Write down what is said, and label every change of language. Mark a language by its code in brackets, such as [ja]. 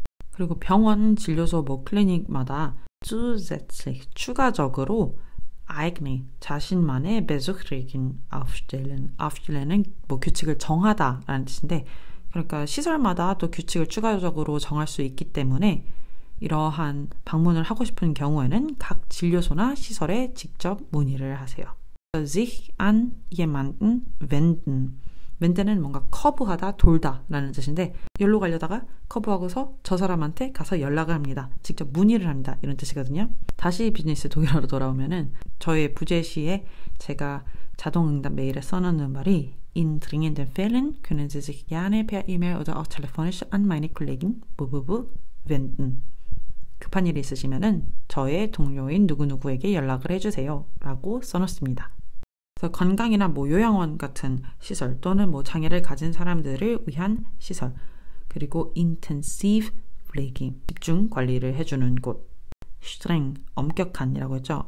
[ko] 그리고 병원, 진료소, 클리닉마다 zusätzlich, 추가적으로 eigene, 자신만의 [de] Besuchregeln aufstellen. [ko] aufstellen은 규칙을 정하다라는 뜻인데 그러니까 시설마다 또 규칙을 추가적으로 정할 수 있기 때문에 이러한 방문을 하고 싶은 경우에는 각 진료소나 시설에 직접 문의를 하세요. [de] sich an jemanden wenden. [ko] wend는 뭔가 커브하다, 돌다 라는 뜻인데 여기로 가려다가 커브하고서 저 사람한테 가서 연락을 합니다. 직접 문의를 합니다. 이런 뜻이거든요. 다시 비즈니스 독일어로 돌아오면은 저의 부제시에 제가 자동응답 메일에 써놓는 말이 [de] In dringenden Fällen können Sie sich gerne per E-Mail oder auch telefonisch an meine Kollegin wenden. [ko] 급한 일이 있으시면은 저의 동료인 누구누구에게 연락을 해주세요 라고 써놓습니다. 그래서 건강이나 요양원 같은 시설 또는 장애를 가진 사람들을 위한 시설 그리고 intensive pflege, 집중 관리를 해주는 곳, streng, 엄격한이라고 했죠.